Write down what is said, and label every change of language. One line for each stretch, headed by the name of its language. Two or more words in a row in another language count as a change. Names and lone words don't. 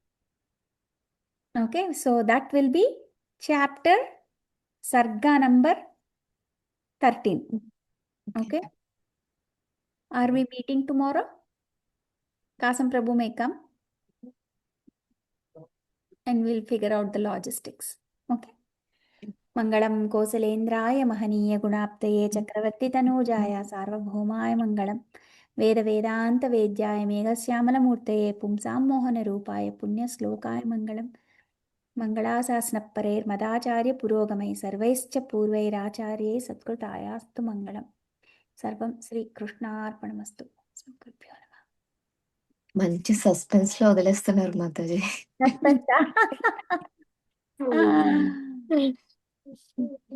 English: Okay, so that will be chapter Sarga number 13. Okay. Are we meeting tomorrow? Kasam Prabhu may come and we'll figure out the logistics. Okay.
Sanskrit: मङ्गलं कोसलेन्द्राय महनीय गुणाप्तये चक्रवर्ति तनूजाय सार्वभौमाय मङ्गलम् वेद वेदान्त वेद्याय मेघश्यामल मूर्तये पुंसां मोहन रूपाय पुण्य श्लोकाय मङ्गलम् मङ्गलाशासनपरैर् मदाचार्य पुरोगमैः सर्वैश्च पूर्वैराचार्यैः सत्कृतायास्तु मङ्गलम्. सर्वं श्री कृष्णार्पणमस्तु.
Telugu: మంచి సస్పెన్స్ లో వదిలేస్తున్నారు మాతాజీ.
English: Suspense.